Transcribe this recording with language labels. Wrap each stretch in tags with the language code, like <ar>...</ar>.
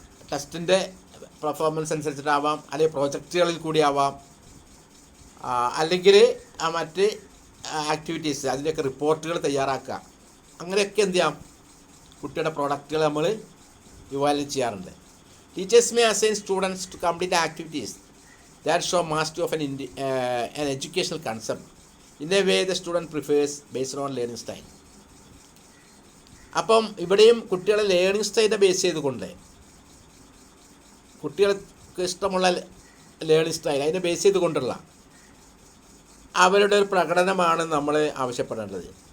<ml>ടെസ്റ്റിൻ്റെ performance അനുസരിച്ചിട്ടാവാം, അല്ലെങ്കിൽ പ്രോജക്റ്റുകളിൽ കൂടി ആവാം, അല്ലെങ്കിൽ മറ്റ് ആക്ടിവിറ്റീസ്, അതിൻ്റെയൊക്കെ റിപ്പോർട്ടുകൾ തയ്യാറാക്കുക. അങ്ങനെയൊക്കെ എന്ത് ചെയ്യാം? കുട്ടിയുടെ പ്രോഡക്റ്റുകൾ നമ്മൾ ഇവാലുവേറ്റ് ചെയ്യാറുണ്ട്.</ml> <en>Teachers may assign students to complete activities that show mastery of an educational concept in a way the student prefers based on learning style.</en> <ml>അപ്പം ഇവിടെയും കുട്ടികളെ ലേണിംഗ് സ്റ്റൈലിനെ ബേസ് ചെയ്തുകൊണ്ട് കുട്ടികൾക്ക് ഇഷ്ടമുള്ള ലേണിംഗ് സ്റ്റൈൽ അതിനെ ബേസ് ചെയ്തുകൊണ്ടുള്ള അവരുടെ ഒരു പ്രകടനമാണ് നമ്മൾ ആവശ്യപ്പെടേണ്ടത്.</ml>